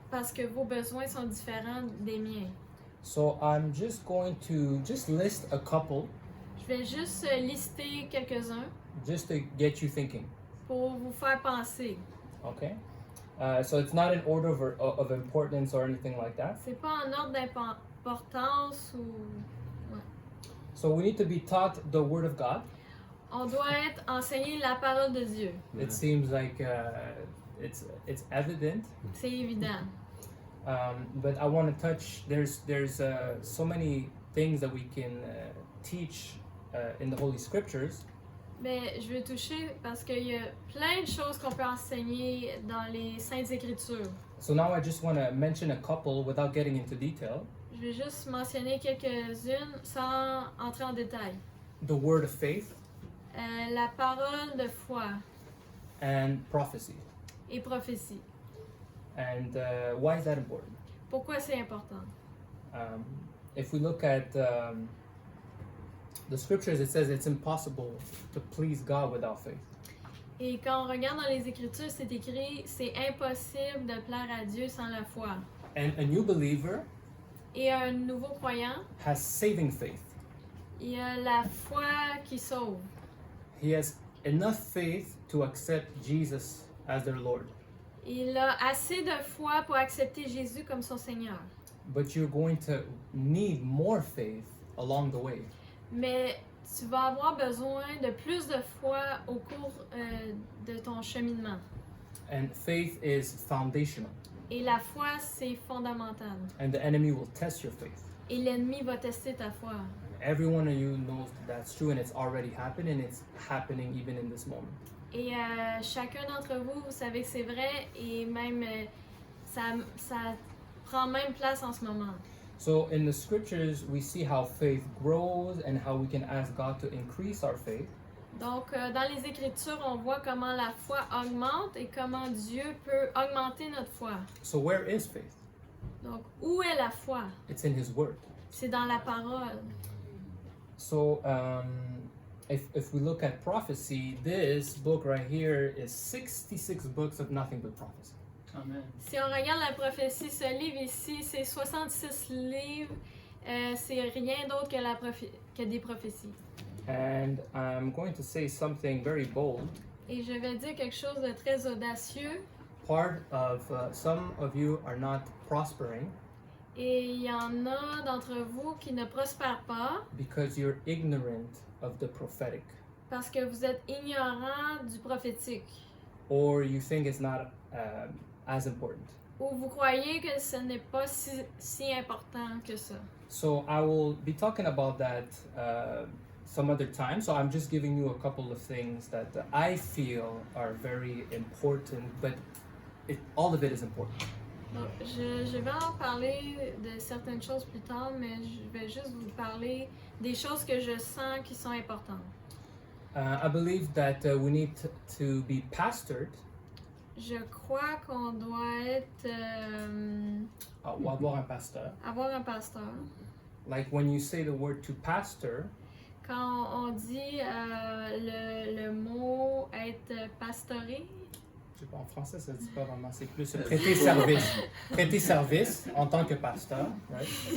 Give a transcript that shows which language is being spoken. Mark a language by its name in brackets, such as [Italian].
[French] parce que vos besoins sont différents des miens. [English] So I'm just going to just list a couple [French] Je vais juste lister quelques-uns [English] just to get you thinking. [French] pour vous faire penser. [English] Okay? So it's not in order of importance or anything like that. [French] C'est pas en ordre d'importance ou... [English] So we need to be taught the Word of God. [French] On doit être enseigné la parole de Dieu. [English] It seems like it's evident, [French] C'est évident. [English] but I want to touch. There's so many things that we can teach in the Holy Scriptures. [French] Mais je veux toucher parce qu'il y a plein de choses qu'on peut enseigner dans les Saintes Écritures. [English] So now I just want to mention a couple without getting into detail. [French] Je vais juste mentionner quelques-unes sans entrer en détail. [English] The Word of faith [French] La parole de foi [English] and prophecy. [French] et prophétie. [English] And why is that important? [French] Pourquoi c'est important? [English] If we look at the scriptures, it says it's impossible to please God without faith. [French] Et quand on regarde dans les Écritures, c'est écrit c'est impossible de plaire à Dieu sans la foi. [English] And a new believer [French] Et un nouveau croyant, [English] has saving faith. [French] il y a la foi qui sauve. [English] He has enough faith to accept Jesus as their Lord. [French] Il a assez de foi pour accepter Jésus comme son Seigneur. [English] But you're going to need more faith along the way. [French] Mais tu vas avoir besoin de plus de foi au cours de ton cheminement. [English] And faith is foundational. [French] Et la foi, c'est fondamental. [English] And the enemy will test your faith. [French] Et l'ennemi va tester ta foi. [English] Every one of you knows that's true, and it's already happened, and it's happening even in this moment. [French] Et chacun d'entre vous, vous savez que c'est vrai et même ça prend même place en ce moment. [English] So in the scriptures, we see how faith grows and how we can ask God to increase our faith. [French] Donc, dans les Écritures, on voit comment la foi augmente et comment Dieu peut augmenter notre foi. [English] So where is faith? [French] Donc, où est la foi? [English] It's in His Word. [French] C'est dans la parole. [English] So if we look at prophecy, this book right here is 66 books of nothing but prophecy. Amen. [French] Si on regarde la prophétie, ce livre ici, c'est 66 livres. C'est rien d'autre que des prophéties. [English] And I'm going to say something very bold. [French] Et je vais dire quelque chose de très audacieux. [English] Part of some of you are not prospering [French] Et il y en a d'entre vous qui ne prospèrent pas [English] because you're ignorant of the prophetic, [French] parce que vous êtes ignorants du prophétique. [English] or you think it's not as important. [French] Ou vous croyez que ce n'est pas si important que ça. [English] So I will be talking about that some other time. So I'm just giving you a couple of things that I feel are very important, but all of it is important. [French] Donc, je vais en parler de certaines choses plus tard, mais je vais juste vous parler des choses que je sens qui sont importantes. [English] I believe that we need to be pastored [French] Je crois qu'on doit être ou avoir un pasteur. avoir un pasteur. [English] Like when you say the word to pastor, [French] Quand on dit le mot être pastoré, je sais pas, en français ça se dit pas vraiment, c'est plus prêter service. Prêter service en tant que pasteur, right?